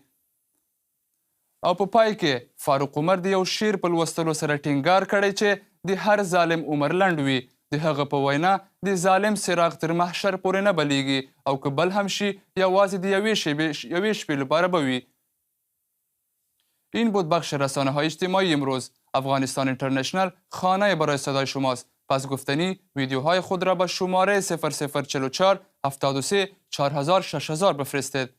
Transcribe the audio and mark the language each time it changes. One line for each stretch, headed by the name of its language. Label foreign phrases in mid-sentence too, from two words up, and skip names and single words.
Pashto: او په پای کې فاروق عمر د یو شعر په لوستلو سره ټینګار کړی چې د هر ظالم عمر لنډ وي. د هغه په وینا د ظالم څراغ تر محشر پورې نه بلیږي او که بل هم شي یوازې د یوې شپې لپاره به وي.
Persian: این بود بخش رسانه‌های اجتماعی امروز. افغانستان اینترنشنال خانه برای صدای شماست. پس گفتنی ویدیوهای خود را به شماره 0044 73 4000 6000 بفرستید.